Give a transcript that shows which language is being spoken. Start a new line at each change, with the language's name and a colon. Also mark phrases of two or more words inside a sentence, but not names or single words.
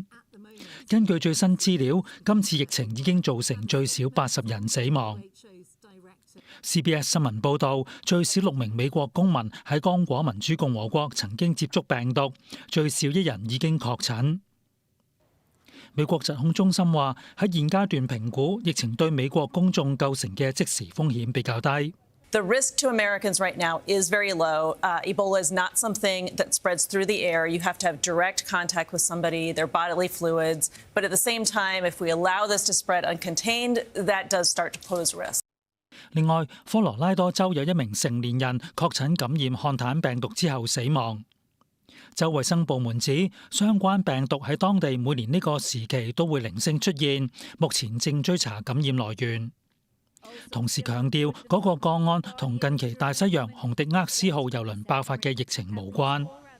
Cantonese: 根據最新資料，今次疫情已經造成最少80人死亡。CBS 新聞報導，最少6名美國公民喺剛果民主共和國曾經接觸病毒，最少1人已經確診。美國疾控中心話，喺現階段評估疫情對美國公眾構成嘅即時風險比較低。
English: The risk to Americans right now is very low. Ebola is not something that spreads through the air. You have to have direct contact with somebody, their bodily fluids. But at the same time, if we allow this to spread uncontained, that does start to pose risk.
Cantonese: 另外，科羅拉多州有1名成年人確診感染漢坦病毒之後死亡。州衛生部門指，相關病毒喺當地每年呢個時期都會零星出現，目前正追查感染來源。同時強調，嗰個個案同近期大西洋洪迪厄斯號郵輪爆發嘅疫情無關。